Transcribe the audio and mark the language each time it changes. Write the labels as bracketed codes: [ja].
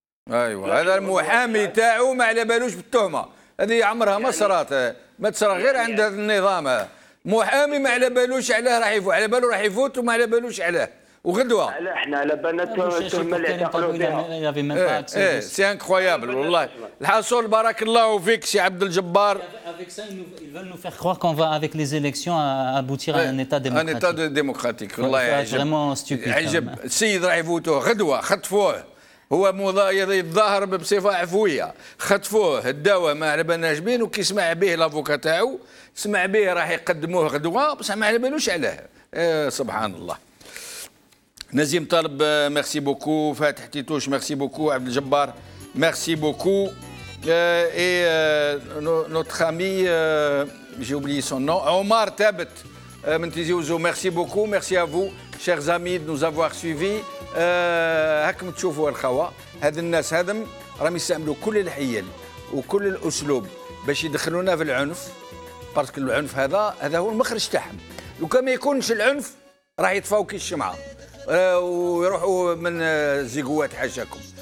[ar] ايوه هذا المحامي تاعو ما على بالوش بالتهمه، هذه عمرها ما صرات، ما تصرى غير عند هذا النظام. محامي ما على بالوش علاه راح يفوت، على بالو راح يفوت وما على بالوش علاه. وغدوه احنا على بالنا التهمه اللي اعتقلوا فيها. [fr] سي انكرويابل والله. [ar] الحصول بارك الله فيك سي عبد الجبار. [fr] Avec ça, ils veulent nous faire croire qu'on va, avec les élections, aboutir à un État démocratique. Un État démocratique. [ar] والله يعجب. [fr] Vraiment stupide. [ar] يعجب. السيد راح يفوتوه غدوه، خطفوه. هو يتظاهر بصفه عفويه، خطفوه الدواء ما على بالناش بين، وكي سمع به لافوكا تاعو سمع به راح يقدموه غدوه بصح ما على بالوش علاه. سبحان الله. نزيم طالب ميرسي بوكو، فاتح تيتوش ميرسي بوكو، عبد الجبار ميرسي بوكو، [fr] et notre ami, j'ai oublié son nom, [ar] Omar Tabet من تيزي وزو. [fr] ميرسي بوكو، ميرسي à vous chers amis de nous avoir suivis. [ar] هاكم تشوفوا الخوا هاد الناس هذم راهم يستعملوا كل الحيل وكل الاسلوب باش يدخلونا في العنف، باسكو العنف هذا هو المخرج تاعهم. لو كان ما يكونش العنف راح يطفاو كي الشمعه ويروحوا من الزيقوات حاشاكم.